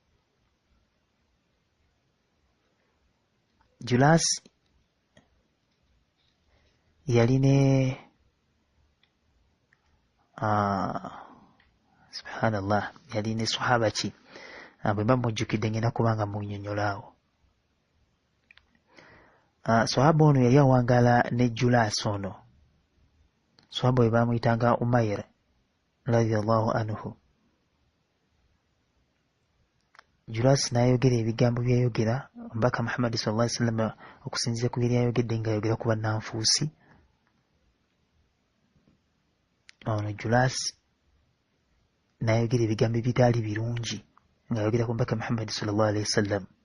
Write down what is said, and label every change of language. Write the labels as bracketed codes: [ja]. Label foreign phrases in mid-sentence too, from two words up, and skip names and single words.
[lg] Julas yali ne subhanallah, yali ne sahaba ki? Bwe mba mujjukidde ngenda kubanga munnyonnyolaawo. Sahaba ono yali awangaala ne Julas ono swahaba we bamuyitanga Umayr [ar] رضي الله عنه. [lg] Julas n'ayogera ebigambo byayogera omubaka Muhammad [ar] صلى الله عليه وسلم [lg] okusinziira ku biri ayogedde ng'ayogera ku bannanfuusi. Ono Julas n'ayogera ebigambo ebitaali birungi ng'ayogera ku mbaka Muhammad [ar] صلى الله عليه وسلم.